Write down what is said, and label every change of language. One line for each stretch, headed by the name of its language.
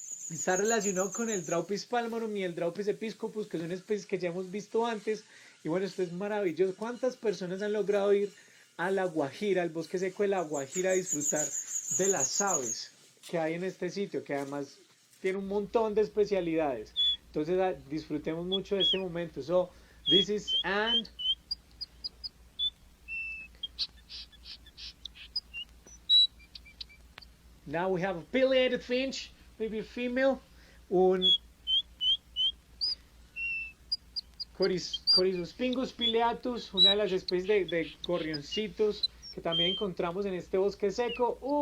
Spanish: Está relacionado con el Draupis palmarum y el Draupis episcopus, que son especies que ya hemos visto antes. Y bueno, esto es maravilloso. ¿Cuántas personas han logrado ir a La Guajira, al bosque seco de La Guajira, a disfrutar de las aves que hay en este sitio, que además tiene un montón de especialidades? Entonces disfrutemos mucho de este momento.
English: So, this is and now we have a pileated finch, maybe a female, un
Spanish: Pingus pileatus, una de las especies de gorrioncitos que también encontramos en este bosque seco.